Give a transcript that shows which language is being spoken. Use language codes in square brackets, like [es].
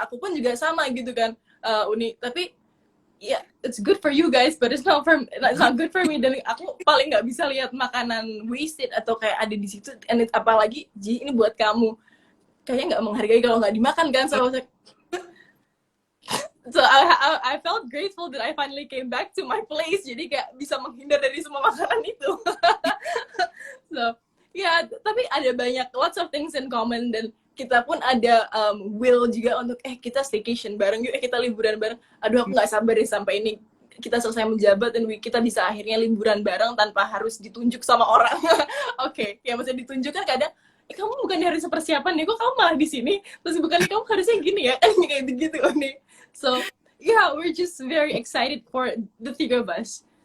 [id] Aku pun juga sama gitu kan, Uni. [en] Tapi it's good for you guys, but it's not good for me. [id] Dan aku paling nggak bisa lihat makanan wasted atau kayak ada di situ. And apalagi Ji, ini buat kamu. Kayaknya nggak menghargai kalau nggak dimakan kan. [en] So I felt grateful that I finally came back to my place. [id] Jadi kayak bisa menghindar dari semua makanan itu. So tapi ada banyak [en] lots of things in common, [id] dan kita pun ada will juga untuk kita staycation bareng yuk, kita liburan bareng. Aduh, aku nggak sabar deh sampai ini kita selesai menjabat dan kita bisa akhirnya liburan bareng tanpa harus ditunjuk sama orang. Oke, ya maksudnya ditunjuk kan kadang, kamu bukan harus persiapan ya, kok kamu malah di sini? Terus bukan kamu harusnya gini ya, kan kayak gitu nih. [en] So we're just very excited for the 3 of us.